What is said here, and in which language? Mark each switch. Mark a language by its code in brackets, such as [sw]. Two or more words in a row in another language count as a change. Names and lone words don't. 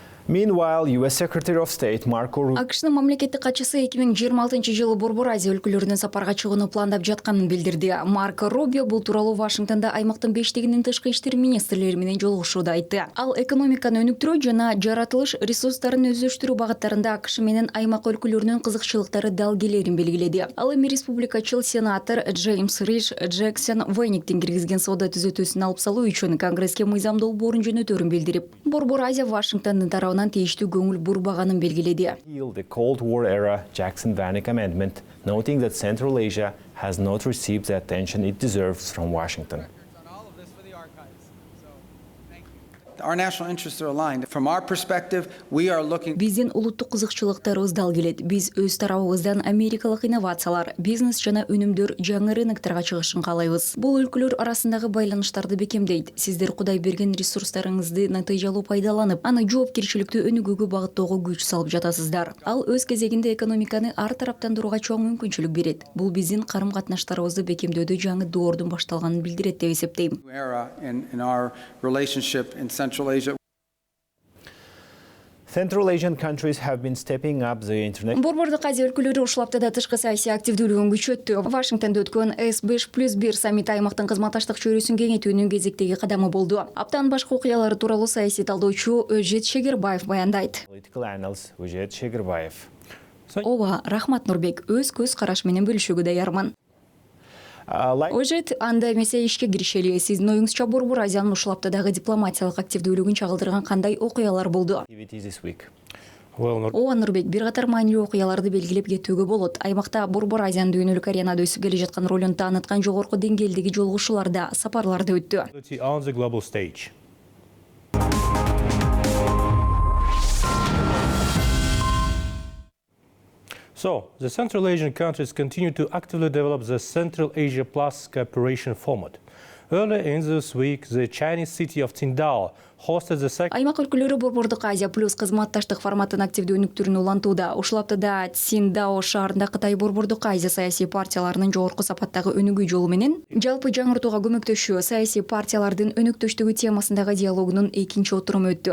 [en] Meanwhile, U.S Secretary of State Marco Rubio [ky] АКШнын мамлекеттик катчысы 2026 Борбор Азия өлкөлөрүнө сапарга чыгууну пландап жатканын билдирди. Марко Рубио бул тууралуу Вашингтонда аймактын 5-тигинин тышкы иштер министрлери менен жолугушууда айтты. Ал экономиканы өнүктүрүү жана жаратылыш ресурстарын өздөштүрүү багыттарында АКШ менен аймак өлкөлөрүнүн кызыкчылыктары далгелерин белгиледи. Ал эми республикачыл сенатор Джеймс Ридж Джексон Вейниктин киргизген соода түзөтүүсүн алып салуу үчүн Конгресске мыйзам долбоорун жөнөтөрүн билдирип, Борбор Азия Вашингтондун тарабынан тийиштүү көңүл бурбаганын белгиледи. [en] The Cold War era Jackson-Vanik Amendment, noting that Central Asia has not received the attention it deserves from Washington. Our national interests are aligned. From our perspective, we are looking. [ky] Биздин улуттук кызыкчылыктарыбыз дал келет. Биз өз тарабыбыздан америкалык инновациялар, бизнес жана өнүмдөр жаңы рыноктарга чыгышын каалайбыз. Бул өлкөлөр арасындагы байланыштарды бекемдейт. Сиздер Кудай берген ресурстарыңызды натыйжалуу пайдаланып, аны жоопкерчиликтүү өнүгүүгө багыттоого күч салып жатасыздар. Ал өз кезегинде экономиканы ар тараптандырууга чоң мүмкүнчүлүк берет. Бул биздин карым-катнаштарыбызды бекемдөөдө жаңы доордун башталганын билдирет деп эсептейм. [en] Central Asian countries have been stepping up the international. [ky] Борбордук Азия өлкөлөрү ушул аптада тышкы саясий активдүүлүгүн күчөттү. Вашингтонда өткөн S5+1 саммити аймактын кызматташтык чөйрөсүн кеңейтүүнүн кезектеги кадамы болду. Аптанын башкы окуялары тууралуу саясий талдоочу Ожет Шегербаев баяндайт. [en] Political analyst Ожет Шегербаев. [ky] Ооба, рахмат Нурбек, өз көз караш менен бөлүшүүгө даярмын. Ожет, анда эмесе ишке киришели. Сиздин оюңузча Борбор Азиянын ушул аптадагы дипломатиялык активдүүлүгүн чагылдырган кандай окуялар болду? Ооба Нурбек, бир катар маанилүү окуяларды белгилеп кетүүгө болот. Аймакта Борбор Азиянын дүйнөлүк аренада өсүп келе жаткан ролун тааныткан жогорку деңгээлдеги жолугушууларда, сапарларда өттү. [en] So, the Central Asian countries continue to actively develop the Central Asia Plus cooperation format. Earlier in this week, the Chinese city of Qingdao hosted the second. [ky] Аймак өлкөлөрү Борбордук Азия плюс кызматташтык форматын активдүү өнүктүрүүнү улантууда. Ушул аптада Циндао шаарында Кытай Борбордук Азия саясий партияларынын жогорку сапаттагы өнүгүү жолу менен жалпы жаңыртууга көмөктөшүү саясий партиялардын өнүктөштүгү темасындагы диалогунун экинчи отуруму өттү.